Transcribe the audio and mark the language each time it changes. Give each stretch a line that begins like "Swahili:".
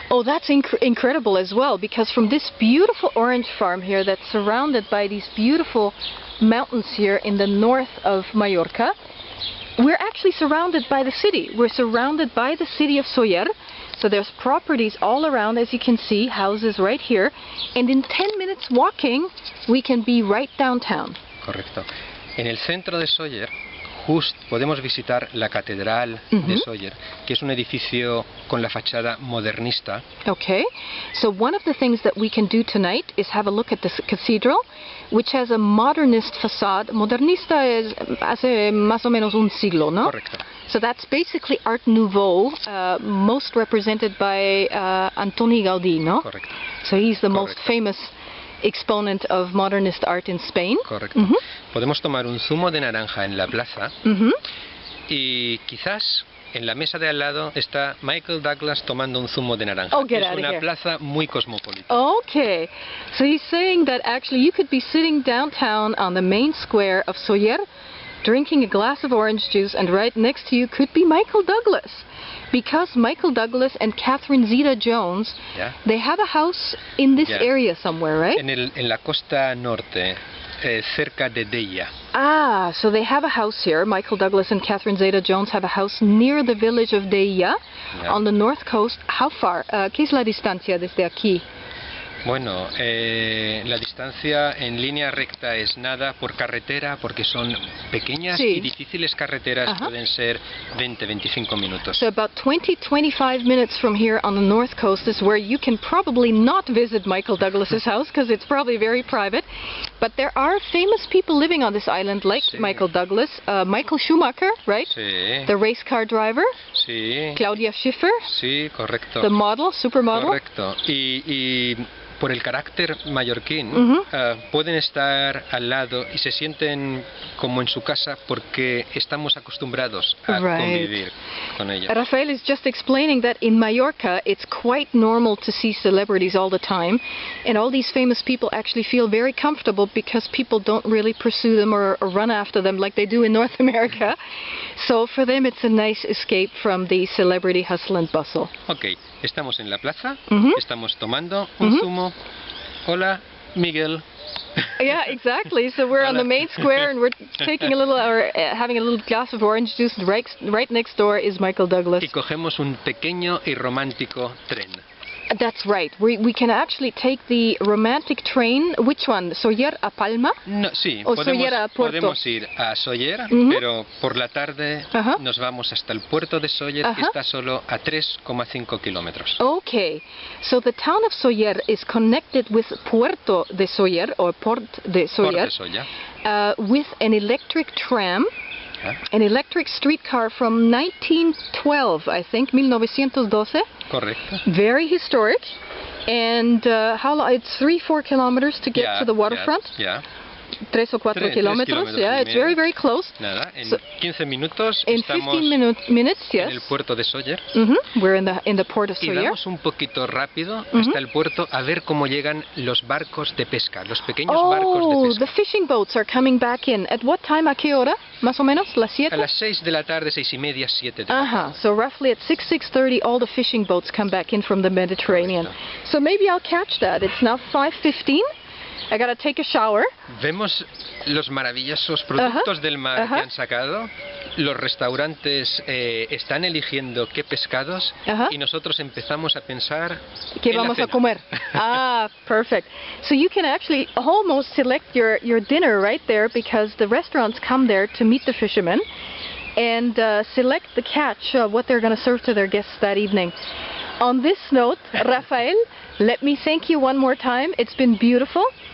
English: Oh, that's incredible as well, because from this beautiful orange farm here that's surrounded by these beautiful mountains here in the north of Mallorca, we're actually surrounded by the city. We're surrounded by the city of Sóller. So there's properties all around, as you can see, houses right here. And in 10 minutes walking, we can be right downtown.
Spanish: Correcto. En el centro de Sóller, podemos visitar la catedral de Sóller, que es un edificio con la fachada modernista.
English: Okay. So one of the things that we can do tonight is have a look at this cathedral, which has a modernist facade.
Spanish: Modernista es hace más o menos un siglo, ¿no? Correcto.
English: So that's basically Art Nouveau, most represented by Antoni Gaudí,
Spanish: ¿no? Correcto.
English: So he's the most famous exponent of modernist art in Spain.
Spanish: Correcto. Podemos tomar un zumo de naranja en la plaza y quizás en la mesa de al lado está Michael Douglas tomando un zumo de naranja.
English: Oh, get
Spanish: es
English: out of
Spanish: una
English: here.
Spanish: plaza muy cosmopolita.
English: Okay, so he's saying that actually you could be sitting downtown on the main square of Sóller, drinking a glass of orange juice, and right next to you could be Michael Douglas. Because Michael Douglas and Catherine Zeta-Jones, they have a house in this area somewhere, right?
Spanish: En la costa norte, cerca de Deia.
English: Ah, so they have a house here. Michael Douglas and Catherine Zeta-Jones have a house near the village of Deia, on the north coast. How far?
Spanish: ¿Qué es la distancia desde aquí? Bueno, la distancia en línea recta es nada, por carretera, porque son pequeñas y difíciles carreteras, pueden ser 20-25 minutos.
English: So about 20-25 minutes from here on the north coast is where you can probably not visit Michael Douglas's house, because it's probably very private. But there are famous people living on this island, like Michael Douglas, Michael Schumacher, right?
Spanish: Sí.
English: The race car driver.
Spanish: Sí.
English: Claudia Schiffer.
Spanish: Sí, correcto.
English: The model, supermodel.
Spanish: Correcto. Y por el carácter mallorquín, pueden estar al lado y se sienten como en su casa porque estamos acostumbrados a convivir con ella.
English: Rafael is just explaining that in Mallorca it's quite normal to see celebrities all the time, and all these famous people actually feel very comfortable because people don't really pursue them or run after them like they do in North America. So for them it's a nice escape from the celebrity hustle and bustle.
Spanish: Ok, estamos en la plaza, estamos tomando un zumo. Hola, Miguel.
English: Yeah, exactly. So we're on the main square and we're taking a little, or having a little glass of orange juice. Right next door is Michael Douglas.
Spanish: Y cogemos un pequeño y romántico tren.
English: That's right. We can actually take the romantic train. Which one?
Spanish: ¿Sóller a Palma? No, sí, o Sóller a Puerto? Podemos ir a Sóller, pero por la tarde nos vamos hasta el puerto de Sóller, que está solo a 3,5 kilómetros.
English: Okay, so the town of Sóller is connected with Puerto de Sóller, or Port de Sóller, with an electric tram. An electric streetcar from 1912, I think, 1912.
Spanish: Correcto.
English: Very historic. And how long? It's 3-4 kilometers to get to the waterfront.
Spanish: 3 o 4 kilómetros.
English: Yeah, it's very, very close.
Spanish: Nada, en 15 minutos
English: in
Spanish: estamos
English: 15 minutes, yes.
Spanish: en el puerto de Sóller.
English: We're in the port of
Spanish: Y
English: Sóller.
Spanish: vamos un poquito rápido hasta el puerto a ver cómo llegan los barcos de pesca, los pequeños barcos de pesca.
English: The fishing boats are coming back in. At what time?
Spanish: ¿A qué hora? Más o menos, las 7? A las 6 de la tarde, 6:30, 7 de la tarde.
English: So roughly at 6:30, all the fishing boats come back in from the Mediterranean. So maybe I'll catch that. It's now 5:15. I gotta take a shower.
Spanish: Vemos los maravillosos productos del mar que han sacado. Los restaurantes están eligiendo qué pescados y nosotros empezamos a pensar ¿qué vamos a comer?
English: Ah, perfect. So you can actually almost select your dinner right there, because the restaurants come there to meet the fishermen and select the catch, what they're going to serve to their guests that evening. On this note, Rafael, let me thank you one more time. It's been beautiful.